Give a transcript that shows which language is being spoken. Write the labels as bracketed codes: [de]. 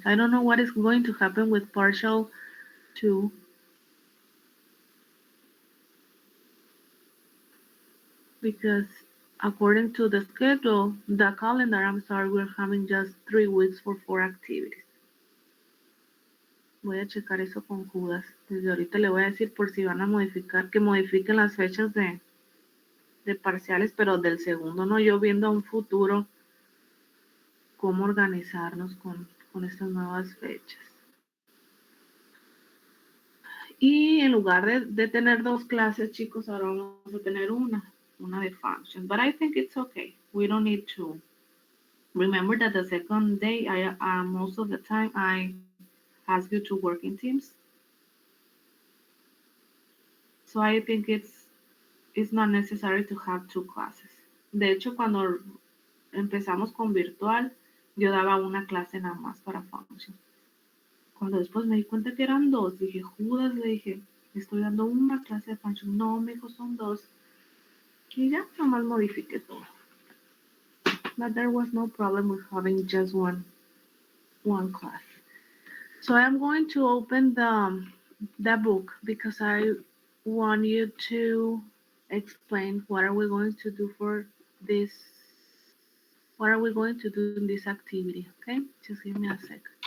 [en] I don't know what is going to happen with partial two, because according to the calendar, I'm sorry, we're having just 3 weeks for 4 activities. [es] Voy a checar eso con Judas. Desde ahorita le voy a decir por si van a modificar, que modifiquen las fechas de parciales, pero del segundo, no, yo viendo a un futuro cómo organizarnos con estas nuevas fechas. Y en lugar de tener dos clases, chicos, ahora vamos a tener una de functions. [en] But I think it's okay. We don't need to. Remember that the second day, most of the time, I ask you to work in teams. So I think it's not necessary to have two classes. [es] De hecho, cuando empezamos con virtual, yo daba una clase nada más para functions. Cuando después me di cuenta que eran dos, dije, Judas, le dije, estoy dando una clase de functions. No, me dijo, son dos. Y ya, nomás modifiqué todo. [en] But there was no problem with having just one class. So I'm going to open the book because I want you to explain what are we going to do for this, what are we going to do in this activity, okay? Just give me a second.